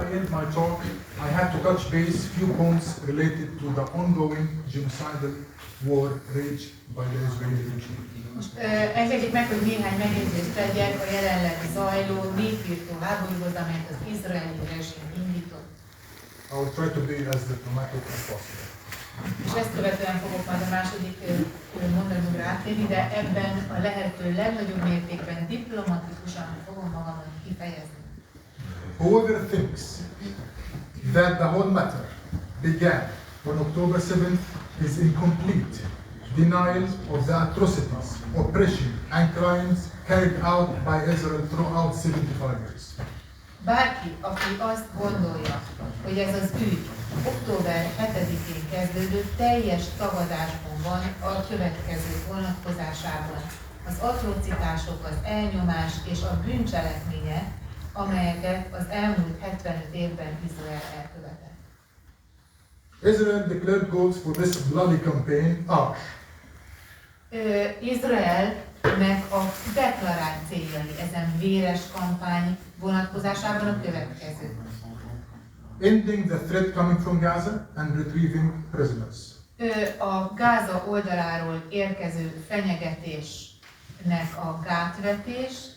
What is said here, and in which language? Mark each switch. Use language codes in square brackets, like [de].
[en] my talk, I had to touch base few points related to the ongoing genocidal war waged by the Israeli regime. [hu] Most engedjék meg, hogy néhány megjegyzést tegyek a jelenleg zajló népírtó háborúhoz, amelyet az izraeli rezsim indított. [en] I will try to be as diplomatic as possible. [hu] És ezt követően fogok majd a második mondatomra áttérni, de ebben a lehető legnagyobb mértékben diplomatikusan fogom magamat kifejezni. [en] Whoever thinks that the whole matter began on October 7th is in complete denial of the atrocities, oppression and crimes carried out by Israel throughout 75 years. [hu] Bárki, aki azt gondolja, hogy ez az ügy október 7-én kezdődött, teljes tagadásban van a következő vonatkozásában. Az atrocitások, az elnyomás és a bűncselekmények, amelyeket az elmúlt 75 évben Izrael elkövetett. [en] Israel declared goals for this bloody campaign are [hu] Izraelnek a deklarált céljai ezen véres kampány vonatkozásában a következő. [en] ending the threat coming from Gaza and retrieving prisoners. [hu] A Gáza oldaláról érkező fenyegetésnek a gátvetés